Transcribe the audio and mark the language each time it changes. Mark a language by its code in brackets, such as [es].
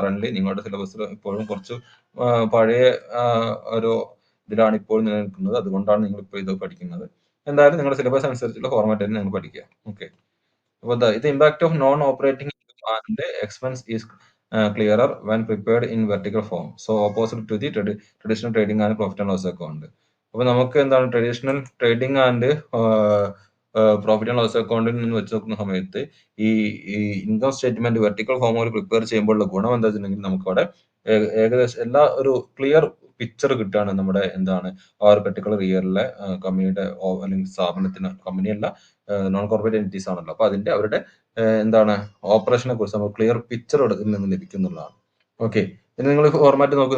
[ml] Current നിങ്ങളുടെ സിലബസിൽ ഇപ്പോഴും കുറച്ച് പഴയ ഒരു ഇതിലാണ് ഇപ്പോൾ നിലനിൽക്കുന്നത്. അതുകൊണ്ടാണ് നിങ്ങൾ ഇപ്പോൾ ഇത് പഠിക്കുന്നത്. എന്തായാലും നിങ്ങളുടെ സിലബസ് അനുസരിച്ചുള്ള ഫോർമാറ്റ് തന്നെ നിങ്ങൾ പഠിക്കുക. ഓക്കെ. അപ്പോൾ ഇത് [en] Impact of non operating and expense is clearer when prepared in vertical form. So opposite to the traditional trading and profit and loss account. [ml] അപ്പോൾ നമുക്ക് എന്താണ് traditional trading and profit and loss അക്കൗണ്ടിൽ നിന്ന് വെച്ച് നോക്കുന്ന സമയത്ത് ഈ ഇൻകം സ്റ്റേറ്റ്മെന്റ് വെർട്ടിക്കൽ ഫോമിൽ പ്രിപ്പയർ ചെയ്യുമ്പോഴുള്ള ഗുണം എന്താ വെച്ചിട്ടുണ്ടെങ്കിൽ നമുക്കവിടെ ഏകദേശം എല്ലാ ഒരു ക്ലിയർ പിക്ചർ കിട്ടുകയാണ് നമ്മുടെ എന്താണ് ആ ഒരു പെർട്ടിക്കുലർ ഇയറിലെ കമ്പനിയുടെ അല്ലെങ്കിൽ സ്ഥാപനത്തിന്, കമ്പനിയല്ല നോൺ കോർപ്പറേറ്റ് എൻറ്റിറ്റീസ് ആണല്ലോ, അപ്പോൾ അതിന്റെ അവരുടെ എന്താണ് ഓപ്പറേഷനെ കുറിച്ച് നമുക്ക് ക്ലിയർ പിക്ചർ ഇതിൽ നിന്ന് ലഭിക്കുന്നുള്ളതാണ്. ഓക്കെ. ഇനി നിങ്ങൾ ഫോർമാറ്റ് നോക്കൂ.